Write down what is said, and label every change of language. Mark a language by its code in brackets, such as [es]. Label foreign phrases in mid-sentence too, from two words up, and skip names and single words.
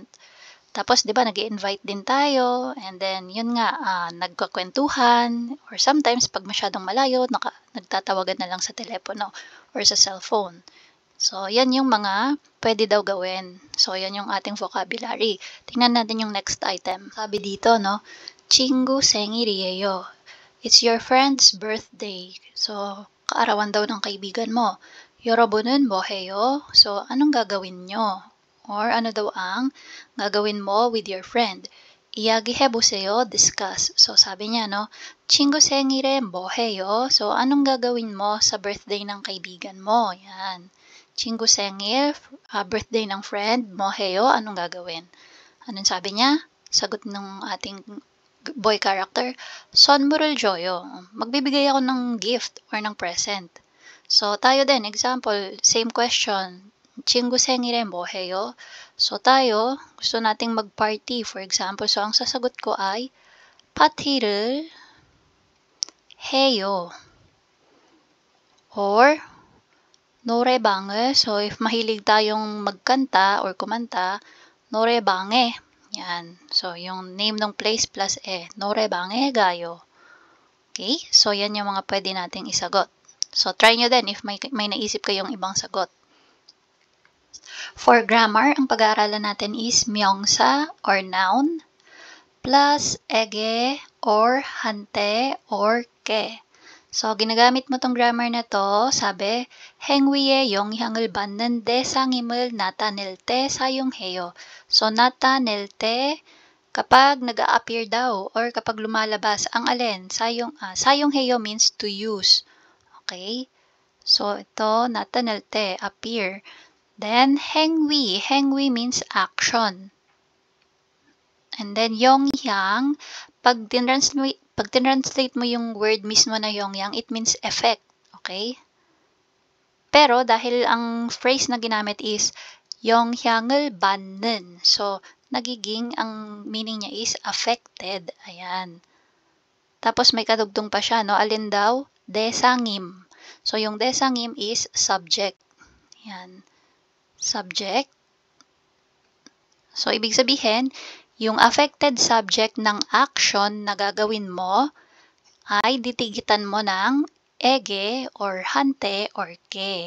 [tl] Tapos, di ba, nag-i-invite din tayo, [en] and then, [tl] yun nga, nagkakwentuhan, [en] or sometimes, [tl] pag masyadong malayo, nagtatawagan na lang sa telepono or sa cellphone. So, yan yung mga pwede daw gawin. So, yan yung ating vocabulary. Tingnan natin yung [en] next item. [tl] Sabi dito, [ko] 친구 생일이에요. [en] It's your friend's birthday. [tl] So, kaarawan daw ng kaibigan mo. [ko] 여러분은 뭐 해요? [tl] So, anong gagawin nyo? Or ano daw ang gagawin mo [en] with your friend? [ko] 이야기해보세요, [tl] discuss. So, sabi niya, [ko] 친구 생일에 뭐 해요? [tl] So, anong gagawin mo sa birthday ng kaibigan mo? Yan. [ko] 친구 생일, [tl] birthday ng friend, [ko] 뭐 해요? [tl] Anong gagawin? Anong sabi niya? Sagot ng ating boy character, [ko] 선물을 줘요. [tl] Magbibigay ako ng gift or ng present. So, tayo din, example, same question. [ko] 친구 생일에 뭐 해요? [tl] So, tayo, gusto nating mag-party, [en] for example. [tl] So, ang sasagot ko ay, [ko] 파티를 해요. Or, 노래방을. [tl] So, if mahilig tayong magkanta or kumanta, 노래방에. Yan. So, yung name ng place plus [ko] 노래방에 가요. [tl] Okay? So, yan yung mga pwede nating isagot. So, try nyo din if may naisip kayong ibang sagot. [en] For grammar, [tl] ang pag-aaralan natin is 명사 or noun plus ege or hante or ke. So, ginagamit mo tong grammar na to, sabi, [ko] 행위의 영향을 받는 대상임을 나타낼 때 사용해요. So, 나타낼 때, [tl] kapag nag-a-appear daw, or kapag lumalabas, ang alin, [en] 사용해요 means to use. [tl] Okay? So, ito, [ko] 나타낼 때, appear. [en] Then, 행위 means action. And then, [ko] 영향, [tl] pag Pag tinranslate mo yung word mismo na Yongyang, [en] it means effect. Okay? [tl] Pero dahil ang phrase na ginamit is [ko] 영향을 받는. [tl] So, nagiging ang meaning niya is affected. Ayan. Tapos may kadugtong pa siya, no? Alin daw? 대상임. So, yung 대상임 is subject. Ayan. Subject. So, ibig sabihin, yung [en] affected subject [tl] ng action na gagawin mo ay ditigitan mo ng ege or hante or ke.